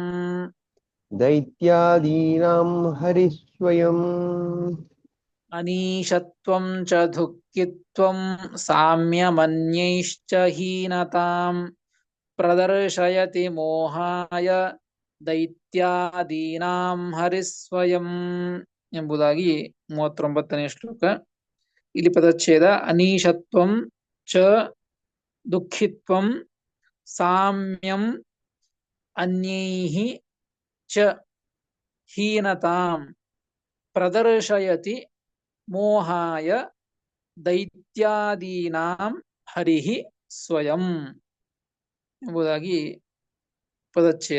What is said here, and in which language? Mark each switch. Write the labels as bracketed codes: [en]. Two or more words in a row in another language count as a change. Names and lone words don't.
[sa] ದೈತ್ಯಾದೀನಾಂ ಹರಿಸ್ವಯಂ. ಅನೀಶತ್ವಂ ಚ ದುಃಖಿತ್ವಂ ಸಾಮ್ಯಮನ್ಯೈಶ್ಚ ಹೀನತಾಂ ಪ್ರದರ್ಶಯತಿ ಮೋಹಾಯ ದೈತ್ಯಾದೀನಾಂ ಹರಿಸ್ವಯಂ [kn] ಎಂಬುದಾಗಿ 39ನೇ ಶ್ಲೋಕ. ಇಲ್ಲಿ ಪದಚ್ಛೇದ [sa] ಅನೀಶತ್ವಂ ಚ ದುಃಖಿತ್ವಂ ಸಾಮ್ಯಂ ಅನ್ಯೈಃ ಚ ಹೀನತಾಂ ಪ್ರದರ್ಶಯತಿ ಮೋಹಾಯ ದೈತ್ಯಾದೀನಾಂ ಹರಿಃ ಸ್ವಯಂ [kn] ಎಂಬುದಾಗಿ ಪದಚ್ಛೇದ.